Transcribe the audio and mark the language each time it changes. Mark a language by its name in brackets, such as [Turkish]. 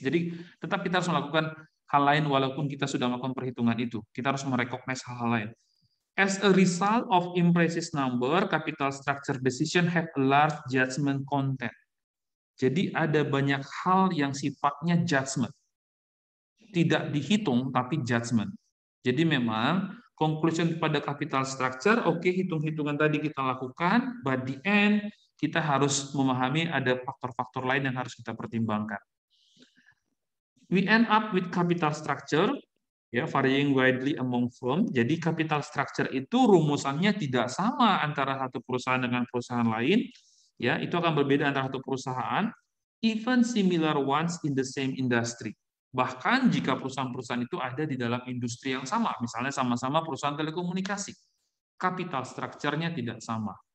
[Indonesian] Jadi tetap kita harus melakukan hal lain walaupun kita sudah melakukan perhitungan itu. Kita harus merecognize hal-hal lain. [English] As a result of imprecise number, capital structure decision have a large judgment content. [Indonesian] Jadi ada banyak hal yang sifatnya judgment. Tidak dihitung, tapi judgment. Jadi memang conclusion pada capital structure, oke, hitung-hitungan tadi kita lakukan, [English] but the end [Indonesian] kita harus memahami ada faktor-faktor lain yang harus kita pertimbangkan. [English] We end up with capital structure, ya, varying widely among firm. [Indonesian] Jadi capital structure itu rumusannya tidak sama antara satu perusahaan dengan perusahaan lain, ya, itu akan berbeda antara satu perusahaan, [English] even similar ones in the same industry. [Indonesian] Bahkan jika perusahaan-perusahaan itu ada di dalam industri yang sama, misalnya sama-sama perusahaan telekomunikasi, capital structure-nya tidak sama.